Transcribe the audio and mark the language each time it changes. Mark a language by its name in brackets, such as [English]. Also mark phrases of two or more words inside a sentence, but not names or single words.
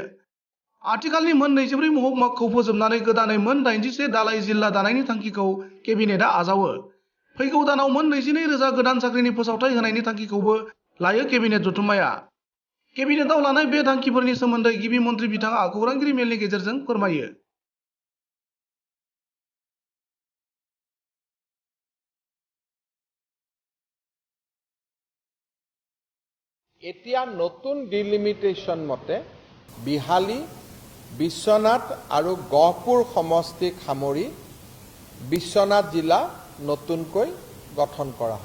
[Bodo] आथिखालनि मोन 24 महकुमाखौ फोजोबनानै गोदानै मोन 81 दालाइ जिल्ला दानायनि थांखिखौ केबिनेटआ आजावो। फैगौ दानाव मोन 22,000 गोदान साख्रिनि फोसावथाय होनायनि थांखिखौबो लायो केबिनेट जथुम्माया। केबिनेटआव लानाय बे थांखिफोरनि सोमोन्दै गिबि मन्थ्रि बिथाङा खौरांगिरि मेलनि गेजेरजों फोरमायो। [Assamese] এতিয়া নতুন ডিলিমিটেশ্যন মতে বিহালী, বিশ্বনাথ আৰু গহপুৰ সমষ্টিক সামৰি বিশ্বনাথ জিলা নতুনকৈ গঠন কৰা হ'ব।